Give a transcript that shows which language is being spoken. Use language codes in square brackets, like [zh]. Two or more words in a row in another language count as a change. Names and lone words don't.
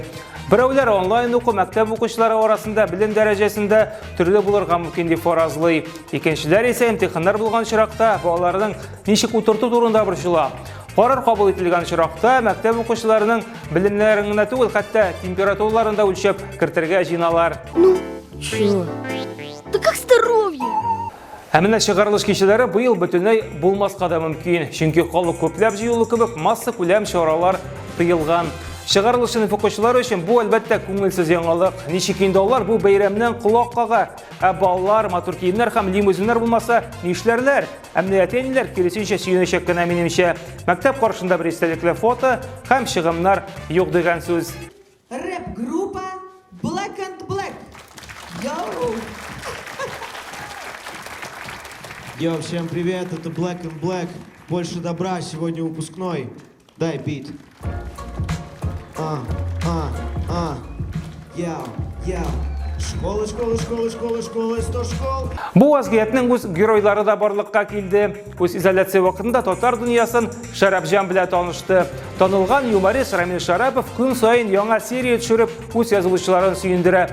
[tt] Берәүләр онлайн уку мәктәп укучылары арасында белем дәрәҗәсендә төрле булырга мөмкин дип фаразлый. Икенчеләр исә имтиханнар булган чиракта балаларның ничек утырту турында борчыла. Карар кабул ителгән чиракта мәктәп укучыларының белемнәрен генә түгел, хәтта температураларын да үлчәп кертергә җыйналар. [ru] Чё? Да как здоровье? [tt] Ә менә чыгарылыш кичәләре быел бөтенләй булмаска да мөмкин, чөнки халык күпләп җыелу кебек масса күләм чаралар тыелган. Чыгарылыш укучылары өчен бу әлбәттә күңелсез яңалык. Ничек инде алар бу бәйрәмнән колак кага? Ә балалар, матур киемнәр һәм лимузиннар булмаса, нишләрләр? Әмниятләр киресенчә сөенәчәк кенә минемчә. Мәктәп каршында бер истәлекле фото һәм чыгымнар юк дигән сүз. [ru] Рэп-группа Black and Black. Йоу! Йоу, всем привет, это Black and Black. Больше добра, сегодня выпускной. Дай бит. Школа, 100 школ. [tt] Бу вазгиятның үз геройлары да барлыкка килде. Үз изоляция вакытында татар дөньясын Шәрәпҗан белән танышты. Танылган юморист Рамил Шәрәпов күн сайын яңа серия төшереп, үз язылучыларын сөендерә.